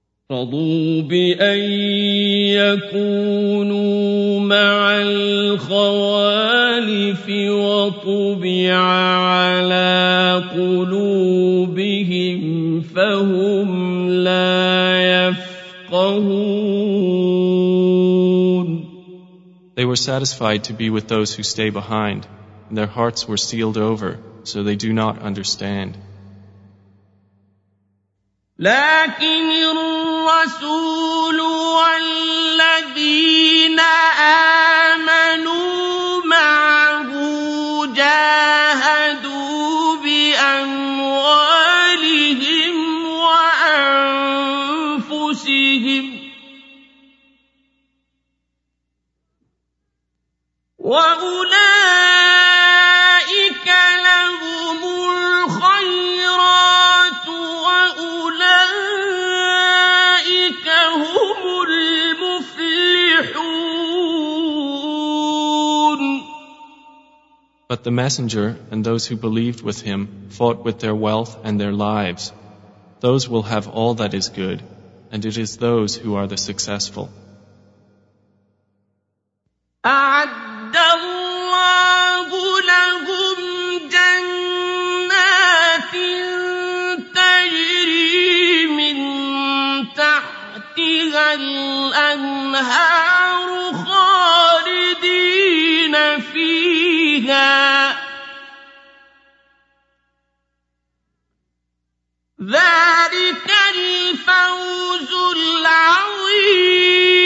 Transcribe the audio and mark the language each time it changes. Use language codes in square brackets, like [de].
[ar] رَضُوا بِأَن يَكُونُوا مَعَ الْخَوَالِفِ وَطُبِعَ عَلَى قُلُوبِهِمْ فَهُمْ لَا يَفْقَهُونَ [en] They were satisfied to be with those who stay behind, and their hearts were sealed over, so they do not understand. [ar] لكن الرسول والذين آمنوا معه جاهدوا بأموالهم وأنفسهم وأولئك لهم الخيرات وأولئك هم المفلحون [en] But the messenger and those who believed with him fought with their wealth and their lives. Those will have all that is good, and it is those who are the successful. [ar] أعد الله لهم جنات تجري من تحتها الأنهار خالدين فيها ذلك الفوز العظيم